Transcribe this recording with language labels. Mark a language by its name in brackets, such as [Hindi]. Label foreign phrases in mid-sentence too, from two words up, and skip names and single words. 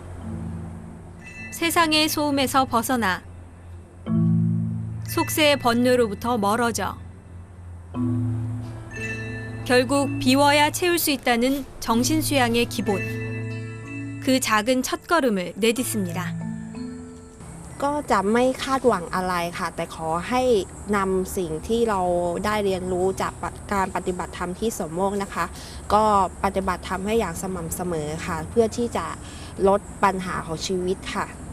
[Korean] 세상의 소음에서 벗어나 속세의 번뇌로부터 멀어져 결국 비워야 채울 수 있다는 정신수양의 기본. 그 작은 첫걸음을 내딛습니다. [Thai] ก็จะไม่คาดหวังอะไรค่ะแต่ขอให้นำสิ่งที่เราได้เรียนรู้จากการปฏิบัติธรรมที่สมโภชนะคะก็ปฏิบัติธรรมให้อย่างสม่ำเสมอค่ะเพื่อที่จะลดปัญหาของชีวิตค่ะ